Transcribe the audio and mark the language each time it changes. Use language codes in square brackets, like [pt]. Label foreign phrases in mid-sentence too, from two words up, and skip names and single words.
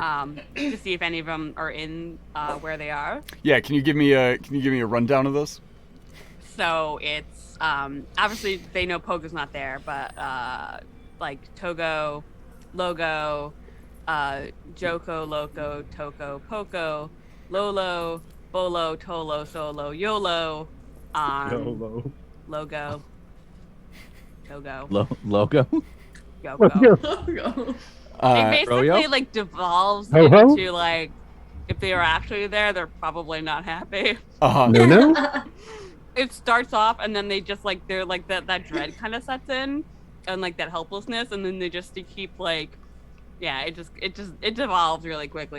[en] To see if any of them are in where they are. Yeah, can you give me a rundown of those? So it's obviously they know Pogo's not there, but like Togo, Logo, Joko, Loco, Toko, Poco, Lolo, Bolo, Tolo, Solo, YOLO, YOLO. Logo, Togo, Logo? Yoko. It basically Froyo? like devolves Ho-ho? into like if they are actually there, they're probably not happy. Uh-huh. No. It starts off and then they just like they're like that dread kind of sets in and like that helplessness, and then they keep like it devolves really quickly.